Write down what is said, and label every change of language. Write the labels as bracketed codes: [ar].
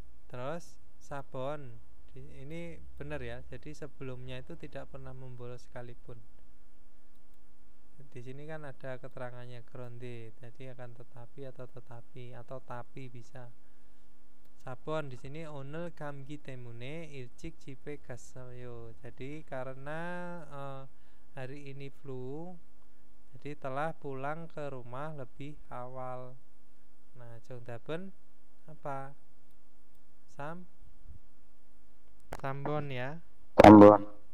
[id] Terus sabon ini benar ya, jadi sebelumnya itu tidak pernah membolos sekalipun. Di sini kan ada keterangannya grounded, jadi akan tetapi atau tapi bisa. Sabon di sini [ko] 오늘 감기 때문에 일찍 집에 갔어요. [id] Jadi karena hari ini flu, jadi telah pulang ke rumah lebih awal. Nah, [ko] 정답은 [id] apa? Sambon ya. Sambon.